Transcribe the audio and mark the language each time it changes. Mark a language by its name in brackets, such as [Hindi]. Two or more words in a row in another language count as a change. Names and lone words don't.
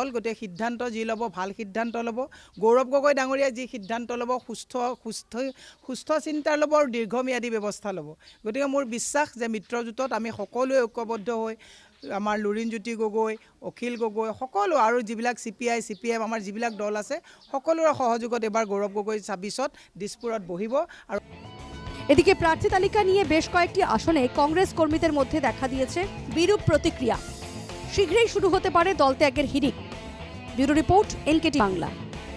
[Assamese] গতিকে সিদ্ধান্ত যি ল'ব, ভাল সিদ্ধান্ত ল'ব। গৌৰৱ গগৈ ডাঙৰীয়াই যি সিদ্ধান্ত ল'ব, সুস্থ চিন্তা ল'ব আৰু দীৰ্ঘম্যাদী ব্যৱস্থা ল'ব। গতিকে মোৰ বিশ্বাস যে মিত্ৰজোঁটত আমি সকলোৱে ঐক্যবদ্ধ হৈ, আমাৰ লুৰিণজ্যোতি গগৈ, অখিল গগৈ, সকলো আৰু যিবিলাক CPI, CPM আমাৰ যিবিলাক দল আছে, সকলোৰে সহযোগত এবাৰ গৌৰৱ গগৈ ২৬ত দিছপুৰত বহিব। আৰু [Bangla] এদিকে প্রার্থী তালিকা নিয়ে বেশ কয়েকটি আসনে কংগ্রেস কর্মীদের মধ্যে দেখা দিয়েছে বিরূপ প্রতিক্রিয়া। শীঘ্রই শুরু হতে পারে দল ত্যাগের হিড়িক। ব্যুরো রিপোর্ট, NKT বাংলা।